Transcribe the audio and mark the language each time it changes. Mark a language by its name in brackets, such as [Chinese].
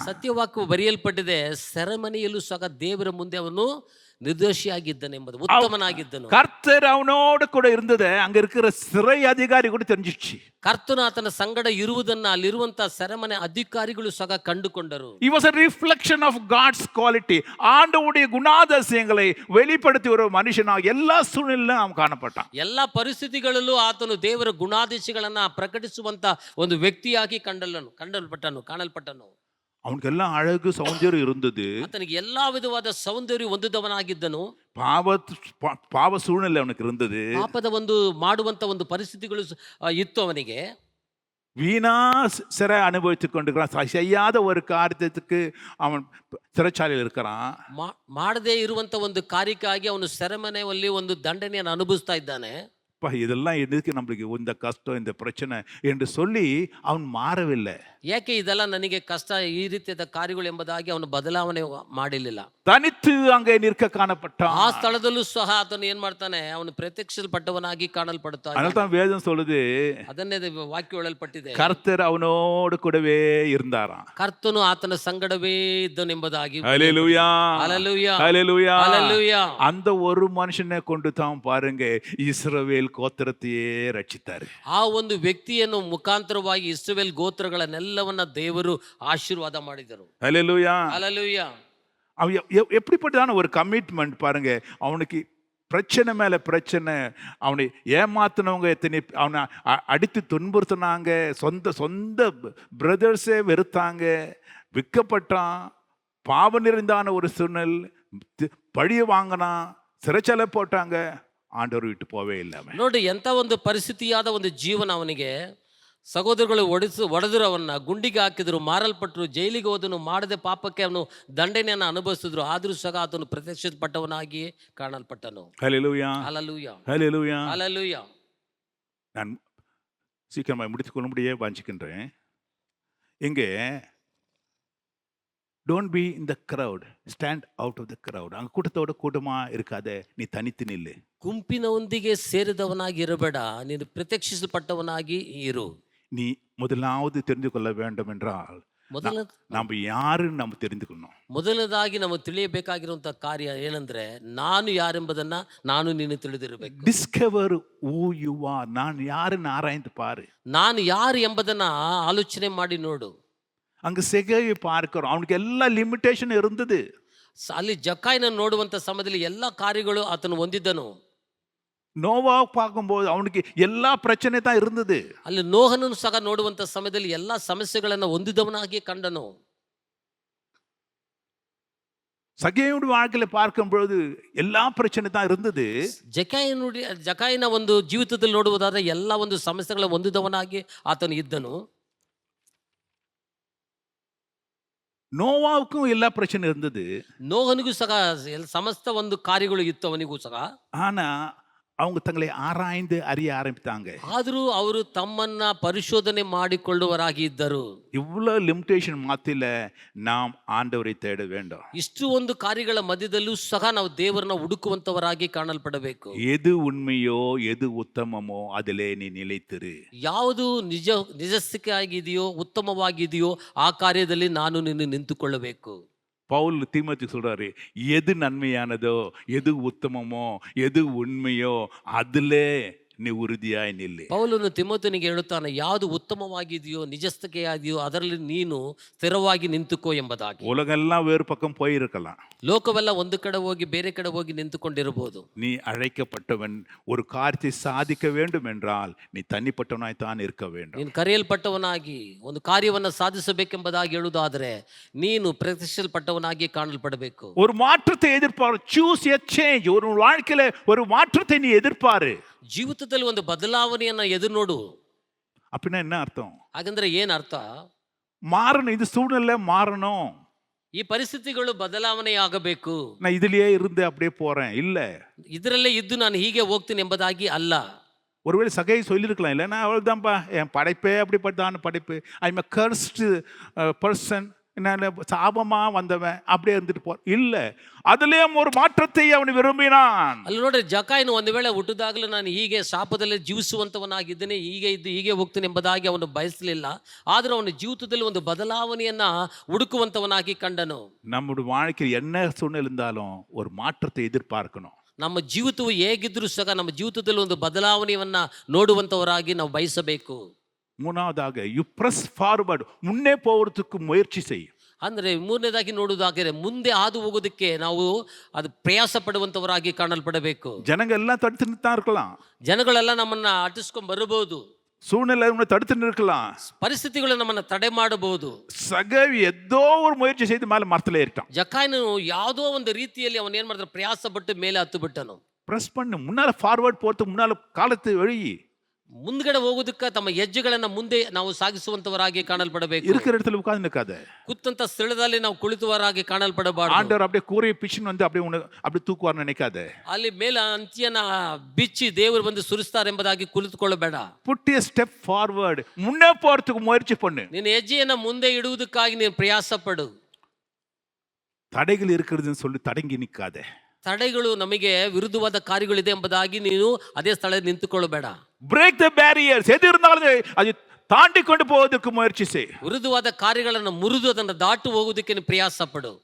[Kannada] ಸತ್ಯವಾಕ್ಯವು ಬರೆಯಲ್ಪಟ್ಟಿದೆ, ಸೆರೆಮನೆಯಲ್ಲೂ ಸಹ ದೇವರ ಮುಂದೆ ಅವನು ನಿರ್ದೋಷಿಯಾಗಿದ್ದನೆಂಬುದು, ಉತ್ತಮನಾಗಿದ್ದನು. [Tamil] கர்த்தர் அவனோடு கூட இருந்தது அங்க இருக்கிற சிறை அதிகாரி கூட தெரிஞ்சிச்சு. [Kannada] ಕರ್ತನು ಆತನ ಸಂಗಡ ಇರುವುದನ್ನ ಅಲ್ಲಿರುವಂತಹ ಸೆರೆಮನೆ ಅಧಿಕಾರಿಗಳು ಸಹ ಕಂಡುಕೊಂಡರು. [English] He was a reflection of God's quality. [Tamil] ஆண்டவருடைய குணாதிசயங்களை வெளிப்படுத்தி ஒரு மனுஷனாக எல்லா சூழ்நிலையிலும் அவன் காணப்பட்டான். [Kannada] ಎಲ್ಲ ಪರಿಸ್ಥಿತಿಗಳಲ್ಲೂ ಆತನು ದೇವರ ಗುಣಾದೇಶಗಳನ್ನ ಪ್ರಕಟಿಸುವಂತ ಒಂದು ವ್ಯಕ್ತಿಯಾಗಿ ಕಾಣಲ್ಪಟ್ಟನು. [Tamil] அவனுக்கு எல்லாம் அழகு சௌந்தர்யம் இருந்தது. [Kannada] ಆತನಿಗೆ ಎಲ್ಲಾ ವಿಧವಾದ ಸೌಂದರ್ಯ ಹೊಂದಿದವನಾಗಿದ್ದನು. [Tamil] பாவ சூழ்நிலை அவனுக்கு இருந்தது. [Kannada] ಪಾಪದ ಒಂದು ಮಾಡುವಂತ ಒಂದು ಪರಿಸ್ಥಿತಿಗಳು ಇತ್ತು ಅವನಿಗೆ. [Tamil] வீணா சிறை அனுபவித்துக் கொண்டிருக்கிறான். செய்யாத ஒரு காரியத்துக்கு அவன் சிறைச்சாலையில் இருக்கிறான். [Kannada] ಮಾಡದೇ ಇರುವಂತ ಒಂದು ಕಾರ್ಯಕ್ಕಾಗಿ ಅವನು ಸೆರೆಮನೆಯಲ್ಲಿ ಒಂದು ದಂಡನೆಯನ್ನು ಅನುಭವಿಸ್ತಾ ಇದ್ದಾನೆ. [Tamil] இதெல்லாம் எதுக்கு நம்மளுக்கு இந்த கஷ்டம் இந்த பிரச்சனை என்று சொல்லி அவன் மாறவில்லை. [Kannada] ಯಾಕೆ ಇದೆಲ್ಲ ನನಗೆ ಕಷ್ಟ, ಈ ರೀತಿಯಾದ ಕಾರ್ಯಗಳು ಎಂಬುದಾಗಿ ಅವನು ಬದಲಾವಣೆ ಮಾಡಲಿಲ್ಲ. [Tamil] தனித்து அங்கே நிற்க காணப்பட்டான். [Kannada] ಆ ಸ್ಥಳದಲ್ಲೂ ಸಹ ಆತನು ಏನ್ ಮಾಡ್ತಾನೆ, ಅವನು ಪ್ರತ್ಯಕ್ಷಪಟ್ಟವನಾಗಿ ಕಾಣಲ್ಪಡುತ್ತಾ. [Tamil] அதனால்தான் வேதம் சொல்லுது, [Kannada] ಅದನ್ನೇ ವಾಕ್ಯ ಹೇಳಲ್ಪಟ್ಟಿದೆ, [Tamil] கர்த்தர் அவனோடு கூடவே இருந்தாராம். [Kannada] ಕರ್ತನು ಆತನ ಸಂಗಡವೇ ಇದ್ದನೆಂಬುದಾಗಿ. [Tamil] ஹல்லேலூயா, ஹல்லேலூயா, ஹல்லேலூயா, ஹல்லேலூயா. அந்த ஒரு மனுஷனை கொண்டு தான் பாருங்க இஸ்ரவேல் கோத்திரத்தையே ரட்சித்தாரு. [Kannada] ಆ ಒಂದು ವ್ಯಕ್ತಿಯನ್ನು ಮುಖಾಂತರವಾಗಿ ಇಸ್ರಾಯೇಲ್ ಗೋತ್ರಗಳನ್ನೆಲ್ಲವನ್ನ ದೇವರು ಆಶೀರ್ವಾದ ಮಾಡಿದರು. [Tamil] ஹல்லேலூயா, ஹல்லேலூயா. அவன் எப்படிப்பட்டதான ஒரு கமிட்மெண்ட் பாருங்க. அவனுக்கு பிரச்சனை மேல பிரச்சனை. அவனை ஏமாத்தினவங்க எத்தனை, அவனை அடித்து துன்புறுத்தினாங்க. சொந்த பிரதர்ஸே வெறுத்தாங்க, விற்கப்பட்டான். பாவம் நிறைந்தான ஒரு சூழ்நிலை, பழிய வாங்கினான், சிறைச்சாலை போட்டாங்க. ಆಂಡವರು ಬಿಟ್ಟು போவே ಇಲ್ಲ. [Kannada] ನೋಡಿ, ಎಂಥ ಒಂದು ಪರಿಸ್ಥಿತಿಯಾದ ಒಂದು ಜೀವನ ಅವನಿಗೆ. ಸಹೋದರಗಳು ಒಡೆದ್ರು, ಅವನ್ನ ಗುಂಡಿಗೆ ಹಾಕಿದ್ರು, ಮಾರಲ್ಪಟ್ಟರು, ಜೈಲಿಗೆ ಹೋದನು, ಮಾಡದೆ ಪಾಪಕ್ಕೆ ಅವನು ದಂಡನೆಯನ್ನು ಅನುಭವಿಸಿದ್ರು. ಆದರೂ ಸಹ ಆತನು ಪ್ರತ್ಯಕ್ಷಪಟ್ಟವನಾಗಿ ಕಾಣಲ್ಪಟ್ಟನು. [Tamil] ஹல்லேலூயா, ஹல்லேலூயா, ஹல்லேலூயா. ஹல்லேலூயா. நான் சீக்கிரமாக முடித்துக்கொள்ளும்படியே வாஞ்சிக்கின்றேன். இங்கே [English] don't be in the crowd, [Tamil] stand out of the crowd. அங்கே கூட்டத்தோட கூட்டமாக இருக்காத, நீ தனித்து நில்லு. [Kannada] ಗುಂಪಿನೊಂದಿಗೆ ಸೇರಿದವನಾಗಿ ಇರಬೇಡ, ನೀನು ಪ್ರತ್ಯಕ್ಷಿಸಲ್ಪಟ್ಟವನಾಗಿ ಇರು. [Tamil] நீ முதலாவது தெரிந்து கொள்ள வேண்டும் என்றால் நம்ம யாருன்னு நம்ம தெரிந்துக்கணும். [Kannada] ಮೊದಲದಾಗಿ ನಾವು ತಿಳಿಯಬೇಕಾಗಿರುವಂತಹ ಕಾರ್ಯ ಏನಂದ್ರೆ, ನಾನು ಯಾರೆಂಬುದನ್ನ ನೀನು ತಿಳಿದಿರಬೇಕು. [English] Discover who you are. [Tamil] நான் யாருன்னு ஆராய்ந்து பாரு. [Kannada] ನಾನು ಯಾರು ಎಂಬುದನ್ನ ಆಲೋಚನೆ ಮಾಡಿ ನೋಡು. [Tamil] அங்க செகையை பார்க்கிறோம், அவனுக்கு எல்லா லிமிಟೇಷನ್ இருந்தது. [Kannada] ಅಲ್ಲಿ ಜಕಾಯನ ನೋಡುವಂತ ಸಮಯದಲ್ಲಿ ಎಲ್ಲ ಕಾರ್ಯಗಳು ಆತನು ಹೊಂದಿದ್ದನು. [Tamil] நோவா பார்க்கும்போது அவனுக்கு எல்லா பிரச்சனை தான் இருந்தது. [Kannada] ಅಲ್ಲಿ ನೋಹನನ್ನು ಸಹ ನೋಡುವಂತ ಸಮಯದಲ್ಲಿ ಎಲ್ಲ ಸಮಸ್ಯೆಗಳನ್ನು ಹೊಂದಿದವನಾಗಿ ಕಂಡನು. [Tamil] சகேயுடைய வாழ்க்கையில பார்க்கும்போது எல்லா பிரச்சனை தான் இருந்தது. [Kannada] ಜಕಾಯನ ಒಂದು ಜೀವಿತದಲ್ಲಿ ನೋಡುವುದಾದ್ರೆ ಎಲ್ಲ ಒಂದು ಸಮಸ್ಯೆಗಳ ಹೊಂದಿದವನಾಗಿ ಆತನು ಇದ್ದನು. [Tamil] நோவாவுக்கும் எல்லா பிரச்சனை இருந்தது. [Kannada] ನೋಹನಿಗೂ ಸಹ ಸಮಸ್ತ ಒಂದು ಕಾರ್ಯಗಳು ಇತ್ತು ಅವನಿಗೂ ಸಹ. [Tamil] ஆனா அவங்க தங்களை ஆராய்ந்து அறிய ஆரம்பித்தாங்க. [Kannada] ಆದರೂ ಅವರು ತಮ್ಮನ್ನ ಪರಿಶೋಧನೆ ಮಾಡಿಕೊಳ್ಳುವರಾಗಿ ಇದ್ದರು. [Tamil] இவ்வளவு லிமிட்டேஷன் மத்தியில நாம் ஆண்டவரை தேட வேண்டும். [Kannada] ಇಷ್ಟು ಒಂದು ಕಾರ್ಯಗಳ ಮಧ್ಯದಲ್ಲೂ ಸಹ ನಾವು ದೇವರನ್ನ ಹುಡುಕುವಂತವರಾಗಿ ಕಾಣಲ್ಪಡಬೇಕು. [Tamil] எது உண்மையோ எது உத்தமமோ அதிலே நீ நிலைத்திரு. [Kannada] ಯಾವುದು ನಿಜಸ್ಥಿತಿಯಾಗಿದೆಯೋ ಉತ್ತಮವಾಗಿದೆಯೋ ಆ ಕಾರ್ಯದಲ್ಲಿ ನೀನು ನಿಂತುಕೊಳ್ಳಬೇಕು. [Tamil] பவுல் தீமோத்தேயுக்கு சொல்றாரு, எது நன்மையானதோ எது உத்தமமோ எது உண்மையோ அதிலே நீ உறுதியாய் ನಿಲ್ಲಿ. [Kannada] ಪೌಲನು ತಿಮೋಥನಿಗೆ ಹೇಳುತ್ತಾನೆ, ಯಾವುದು ಉತ್ತಮವಾಗಿದೆಯೋ ನಿಜಸ್ಥಿತಿಯಾಗಿದೆಯೋ ಅದರಲ್ಲಿ ನೀನು ಸ್ಥಿರವಾಗಿ ನಿಂತುಕೋ ಎಂಬುದಾಗಿ. [Tamil] உலகெல்லாம் வேறு பக்கம் போயிருக்கலாம், [Kannada] ಲೋಕವೆಲ್ಲ ಒಂದು ಕಡೆ ಹೋಗಿ ಬೇರೆ ಕಡೆ ಹೋಗಿ ನಿಂತುಕೊಂಡಿರಬಹುದು. [Tamil] நீ அழைக்கப்பட்டவன் ஒரு காரியத்தை சாதிக்க வேண்டும் என்றால் நீ தனிப்பட்டவனாய் தான் இருக்க வேண்டும். [Kannada] ನೀನು ಕರೆಯಲ್ಪಟ್ಟವನಾಗಿ ಒಂದು ಕಾರ್ಯವನ್ನು ಸಾಧಿಸಬೇಕೆಂಬುದಾಗಿ ಹೇಳುವುದಾದರೆ ನೀನು ಪ್ರತಿಷ್ಠಿಸಲ್ಪಟ್ಟವನಾಗಿ ಕಾಣಲ್ಪಡಬೇಕು. [Tamil] ஒரு மாற்றத்தை எதிர்பார். [English] Choose a change. [Tamil] ஒரு வாழ்க்கையில ஒரு மாற்றத்தை நீ எதிர்பாரு. [Kannada] ಜೀವಿತದಲ್ಲಿ ಒಂದು ಬದಲಾವಣೆಯನ್ನ ಎದುರು ನೋಡು. [Tamil] அப்படின்னா என்ன அர்த்தம்? [Kannada] ಹಾಗಂದ್ರೆ ಏನ್ ಅರ್ಥ? [Tamil] மாறணும், இது சூழ்நிலை மாறணும். [Kannada] ಈ ಪರಿಸ್ಥಿತಿಗಳು ಬದಲಾವಣೆಯಾಗಬೇಕು. [Tamil] நான் இதுலயே இருந்து அப்படியே போறேன் இல்ல. [Kannada] ಇದರಲ್ಲೇ ಇದ್ದು ನಾನು ಹೀಗೆ ಹೋಗ್ತೀನಿ ಎಂಬುದಾಗಿ ಅಲ್ಲ. [Tamil] ஒருவேளை சகை சொல்லியிருக்கலாம், இல்லைன்னா அவள் தான்ப்பா என் படைப்பே அப்படிப்பட்டான படைப்பு, [English] I am cursed person, [Tamil] நான் சாபமா வந்தவன் அப்படியே இருந்துட்டு போ இல்ல. அதுலயும் ஒரு மாற்றத்தை அவன் விரும்பினான். [Kannada] ಅಲ್ಲಿ ನೋಡ್ರಿ, ಜಕಾಯನು ಒಂದು ವೇಳೆ ಹುಟ್ಟಿದಾಗಲೂ ನಾನು ಹೀಗೆ ಶಾಪದಲ್ಲಿ ಜೀವಿಸುವಂತವನಾಗಿದ್ದೇನೆ, ಹೀಗೆ ಇದ್ದು ಹೀಗೆ ಹೋಗ್ತೇನೆ ಎಂಬುದಾಗಿ ಅವನು ಬಯಸಲಿಲ್ಲ. ಆದರೂ ಅವನ ಜೀವಿತದಲ್ಲಿ ಒಂದು ಬದಲಾವಣೆಯನ್ನ ಹುಡುಕುವಂತವನಾಗಿ ಕಂಡನು. [Tamil] நம்முடைய வாழ்க்கையில் என்ன சூழ்நிலை இருந்தாலும் ஒரு மாற்றத்தை எதிர்பார்க்கணும். [Kannada] ನಮ್ಮ ಜೀವಿತವು ಹೇಗಿದ್ರೂ ಸಹ ನಮ್ಮ ಜೀವಿತದಲ್ಲಿ ಒಂದು ಬದಲಾವಣೆಯನ್ನ ನೋಡುವಂತವರಾಗಿ ನಾವು ಬಯಸಬೇಕು. [Tamil] மூணாவதாக [English] you press forward, [Tamil] முன்னே போகிறதுக்கு முயற்சி செய். [Kannada] ಅಂದರೆ ಮೂರನೇದಾಗಿ ನೋಡುವುದಾದರೆ ಮುಂದೆ ಹಾದು ಹೋಗೋದಕ್ಕೆ ನಾವು ಅದು ಪ್ರಯಾಸ ಪಡುವಂತವರಾಗಿ ಕಾಣಲ್ಪಡಬೇಕು. [Tamil] ஜனங்க எல்லாம் தடுத்து தான் இருக்கலாம், [Kannada] ಜನಗಳೆಲ್ಲ ನಮ್ಮನ್ನ ಅಟ್ಟಿಸ್ಕೊಂಡ್ ಬರಬಹುದು, [Tamil] சூழ்நிலை தடுத்து நிற்கலாம், [Kannada] ಪರಿಸ್ಥಿತಿಗಳು ನಮ್ಮನ್ನ ತಡೆ ಮಾಡಬಹುದು. [Tamil] சகவி ஏதோ ஒரு முயற்சி செய்து மேல மரத்துல ஏறிட்டான். [Kannada] ಜಕಾಯನು ಯಾವುದೋ ಒಂದು ರೀತಿಯಲ್ಲಿ ಅವನು ಏನ್ ಮಾಡಿದ್ರೆ ಪ್ರಯಾಸ ಪಟ್ಟು ಮೇಲೆ ಹತ್ತು ಬಿಟ್ಟನು. [Tamil] பிரஸ் பண்ணு, முன்னால ஃபார்வர்ட் போறதுக்கு முன்னால காலத்தை எழுதி [Kannada] ಮುಂದ್ಗಡೆ ಹೋಗೋದಕ್ಕೆ ತಮ್ಮ ಹೆಜ್ಜೆಗಳನ್ನ ಮುಂದೆ ನಾವು ಸಾಗಿಸುವಂತವರಾಗಿ ಕಾಣಲ್ಪಡಬೇಕು. [Tamil] இருக்கிற இடத்துல உட்கார்ந்து நிற்காத. [Kannada] ಕುತ್ತಂತ ಸ್ಥಳದಲ್ಲಿ ನಾವು ಕುಳಿತವರಾಗಿ ಕಾಣಲ್ಪಡಬಾರದು. [Tamil] ஆண்டவர் அப்படியே கூரையை பிச்சுன்னு வந்து அப்படியே உன்னை அப்படியே தூக்குவார்னு நினைக்காத. [Kannada] ಅಲ್ಲಿ ಮೇಲೆ ಅಂತ್ಯನ ಬಿಚ್ಚಿ ದೇವರು ಬಂದು ಸುರಿಸ್ತಾರೆ ಎಂಬುದಾಗಿ ಕುಳಿತುಕೊಳ್ಳಬೇಡ. [English] put a step forward, [Tamil] முன்னே போறதுக்கு முயற்சி பண்ணு. [Kannada] ನಿನ್ನ ಹೆಜ್ಜೆಯನ್ನ ಮುಂದೆ ಇಡುವುದಕ್ಕಾಗಿ ನೀನು ಪ್ರಯಾಸ ಪಡು. [Tamil] தடைகள் இருக்கிறதுன்னு சொல்லி தடங்கி நிற்காத. [Kannada] ತಡೆಗಳು ನಮಗೆ ವಿರುದ್ಧವಾದ ಕಾರ್ಯಗಳಿದೆ ಎಂಬುದಾಗಿ ನೀನು ಅದೇ ಸ್ಥಳದಲ್ಲಿ ನಿಂತುಕೊಳ್ಳಬೇಡ. [English] break the barriers, [Tamil] எது இருந்தாலும் அது தாண்டி கொண்டு போவதற்கு முயற்சி செய். [Kannada] ವಿರುದ್ಧವಾದ ಕಾರ್ಯಗಳನ್ನು ಮುರಿದು ಅದನ್ನು ದಾಟು ಹೋಗುವುದಕ್ಕೆ ನೀನು ಪ್ರಯಾಸ ಪಡು.